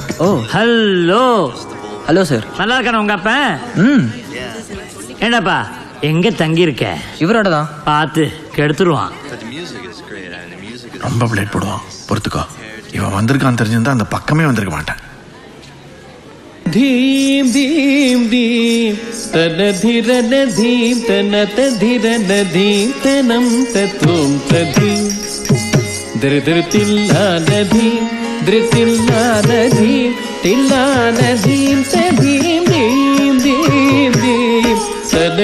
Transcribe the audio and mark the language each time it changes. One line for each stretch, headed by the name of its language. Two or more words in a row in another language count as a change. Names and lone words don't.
Tamil: ஓ ஹலோ. ஹலோ சார். நல்லா இருக்கான உங்க அப்பா? என்னப்பா எங்க தங்கி இருக்க? இவரோட தான். பார்த்து கெடுத்துருவான். ரொம்ப பிளேட் போடுவான், பொறுத்துக்கோ. இவன் வந்திருக்கான்னு தெரிஞ்சிருந்தா அந்த பக்கமே வந்திருக்க மாட்டேன். धीम धीम धीम तन धीरन धीम तनत धीरन धीम तनम तत्वम तधीम धृ धृ तिल्लान धीम धृ तिल्लान धीम तिल्लान धीम तधीम धीम धीम धीम तन